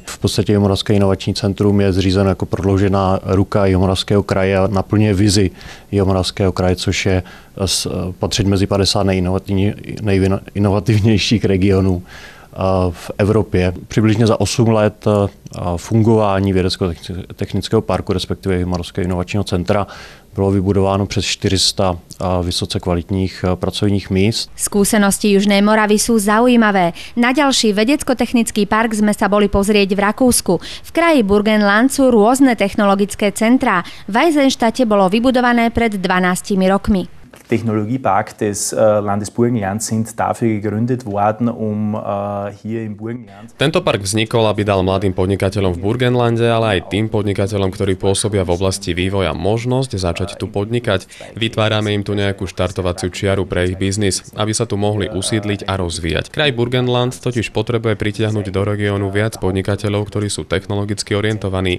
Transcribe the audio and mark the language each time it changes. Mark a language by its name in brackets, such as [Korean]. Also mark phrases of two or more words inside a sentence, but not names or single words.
[Czech] V podstatě Jihomoravské inovační centrum je zřízeno jako prodloužená ruka Jihomoravského kraje a naplňuje vizi Jihomoravského kraje, což je patřit mezi 50 nejinovativnějších regionů v Evropě. Přibližně za 8 let fungování vědecko-technického parku, respektive Jihomoravského inovačního centra, bylo vybudováno přes 400 vysoce kvalitních pracovních míst. [Slovak] Skúsenosti Južnej Moravy sú zaujímavé. Na ďalší vedecko-technický park sme sa boli pozrieť v Rakúsku. V kraji Burgenland sú rôzne technologické centrá. V Eisenstadte bolo vybudované pred 12 rokmi. [German] Technologiepark des Landes Burgenland sind dafür gegründet worden, hier im Burgenland. [Slovak] Tento park vznikol, aby dal mladým podnikateľom v Burgenlande, ale aj tým podnikateľom, ktorí pôsobia v oblasti vývoja, možnosť začať tu podnikať. Vytvárame im tu nejakú štartovaciu čiaru pre ich biznis, aby sa tu mohli usídliť a rozvíjať. Kraj Burgenland totiž potrebuje pritiahnuť do regiónu viac podnikateľov, ktorí sú technologicky orientovaní.